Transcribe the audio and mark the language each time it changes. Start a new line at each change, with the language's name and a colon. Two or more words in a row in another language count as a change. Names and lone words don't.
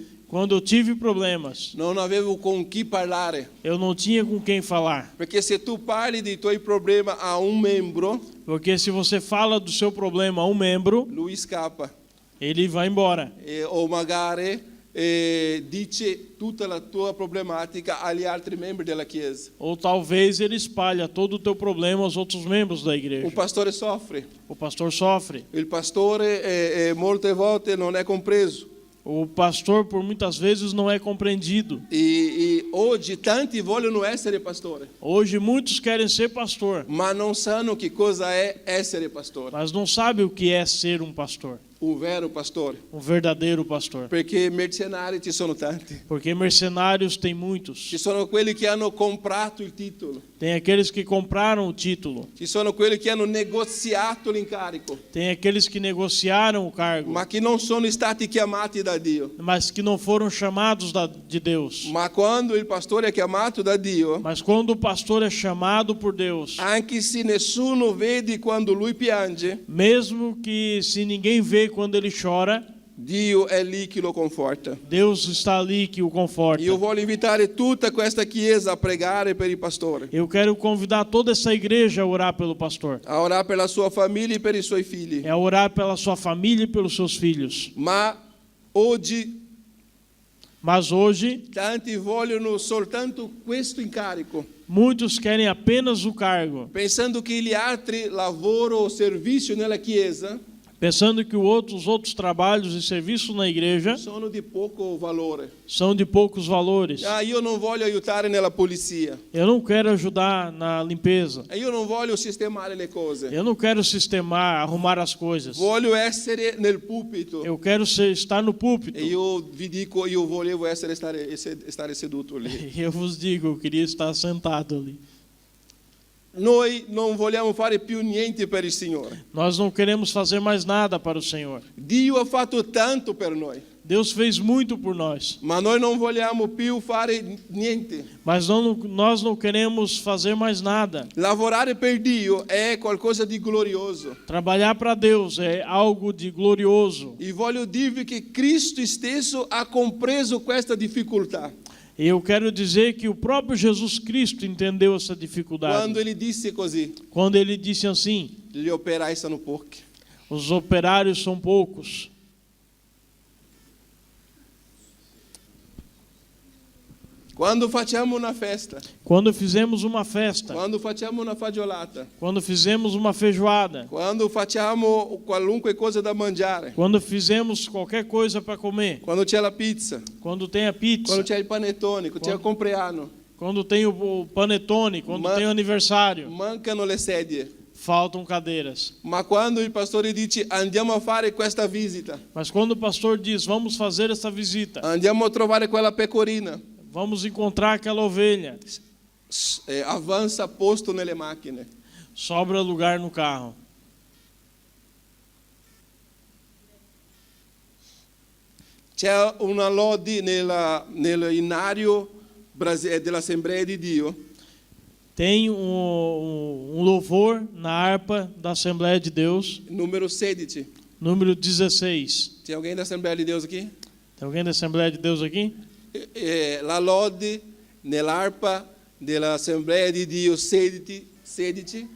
Portuguese: quando eu tive problemas,
Italian: non avevo con chi parlare.
Portuguese: eu não tinha com quem falar.
Italian: Perché se tu parli dei tuoi problemi a un membro,
Portuguese: Porque se você fala do seu problema a um membro,
Italian: lui scappa.
Portuguese: ele vai embora.
Italian: O magari dice tutta la tua problematica agli altri membri della Chiesa.
Portuguese: Ou talvez ele espalha todo o teu problema aos outros membros da igreja.
Italian: Un pastore soffre.
Portuguese: O pastor sofre.
Italian: Il pastore molte volte non è compreso.
Portuguese: O pastor, por muitas vezes, não é compreendido.
Italian: E oggi tanti vogliono essere pastore,
Portuguese: Hoje, muitos querem ser pastor,
Italian: ma non sanno che cosa è essere pastore,
Portuguese: mas não sabem o que é ser um pastor,
Italian: un vero pastore.
Portuguese: um verdadeiro pastor.
Italian: Perché mercenari ci sono tanti.
Portuguese: Porque mercenários tem muitos.
Italian: Ci sono quelli che hanno comprato il titolo.
Portuguese: Tem aqueles que compraram o título.
Italian: Ci sono quelli che hanno negoziato l'incarico,
Portuguese: Tem aqueles que negociaram o cargo,
Italian: ma che non sono stati chiamati da Dio.
Portuguese: mas que não foram chamados de Deus.
Italian: Ma quando il pastore è chiamato da Dio,
Portuguese: Mas quando o pastor é chamado por Deus,
Italian: anche se nessuno vede quando lui piange,
Portuguese: mesmo que se ninguém vê quando ele chora,
Italian: Dio è lì che lo conforta.
Portuguese: Deus está ali que o conforta.
Italian: Io voglio invitare tutta questa chiesa a pregare per il pastore,
Portuguese: Eu quero convidar toda essa igreja a orar pelo pastor,
Italian: a orare per la sua famiglia e per i suoi figli.
Portuguese: a orar pela sua família e pelos seus filhos.
Italian: Ma oggi
Portuguese: Mas hoje,
Italian: tanti vogliono soltanto questo incarico,
Portuguese: muitos querem apenas o cargo,
Italian: pensando che gli altri lavoro o servizio nella chiesa
Portuguese: pensando que os outros trabalhos e serviços na igreja
Italian: sono di poco valore.
Portuguese: são de poucos valores.
Italian: Io non voglio aiutare nella pulizia.
Portuguese: Eu não quero ajudar na limpeza.
Italian: Io non voglio sistemare le cose.
Portuguese: Eu não quero sistemar, arrumar as coisas.
Italian: Voglio essere nel pulpito.
Portuguese: Eu quero estar no púlpito.
Italian: E io vi dico, io volevo stare seduto lì.
Portuguese: Eu vos digo, eu queria estar sentado ali.
Italian: Noi non vogliamo fare più niente per il Signore.
Portuguese: Nós não queremos fazer mais nada para o Senhor.
Italian: Dio ha fatto tanto per noi,
Portuguese: Deus fez muito por nós,
Italian: ma noi non vogliamo più fare niente.
Portuguese: mas nós não queremos fazer mais nada.
Italian: Lavorare per Dio è qualcosa di glorioso.
Portuguese: Trabalhar para Deus é algo de glorioso.
Italian: E voglio dirvi che Cristo stesso ha compreso questa difficoltà.
Portuguese: E eu quero dizer que o próprio Jesus Cristo entendeu essa dificuldade. Quando ele disse così, Quando ele disse assim:
Italian: gli operai sono pochi.
Portuguese: os operários são poucos.
Italian: Quando facciamo una festa,
Portuguese: Quando fizemos uma festa,
Italian: quando facciamo una fagiolata,
Portuguese: quando fizemos uma feijoada,
Italian: quando facciamo qualunque cosa da mangiare,
Portuguese: quando fizemos qualquer coisa para comer,
Italian: quando c'è la pizza,
Portuguese: quando tem a pizza,
Italian: quando c'è il panettone, quando c'è il compleanno,
Portuguese: quando tem o panetone, quando tem o aniversário,
Italian: mancano le sedie.
Portuguese: faltam cadeiras.
Italian: Ma quando il pastore dice andiamo a fare questa visita,
Portuguese: Mas quando o pastor diz, vamos fazer essa visita,
Italian: andiamo a trovare quella pecorina,
Portuguese: vamos encontrar aquela ovelha,
Italian: avanza posto nelle macchine.
Portuguese: sobra lugar no carro.
Italian: C'è una lode nell'inario dell'Assemblea di Dio,
Portuguese: Tem um louvor na harpa da Assembleia de Deus,
Italian: numero 16.
Portuguese: número 16. C'è alguém da Assembleia di Deus aqui? Tem alguém da Assembleia de Deus aqui?
Italian: La lode nell'arpa dell'Assemblea di Dio 16